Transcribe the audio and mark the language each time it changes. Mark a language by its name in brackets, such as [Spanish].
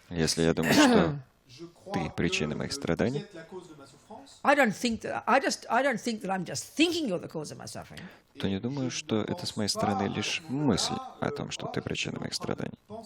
[Russian] Если я думаю, что ты причина моих страданий, [English] I don't think that I'm just thinking you're the cause of my suffering. [Russian] то не думаю, что это с моей стороны лишь мысль. о том, что ты причина моих страданий.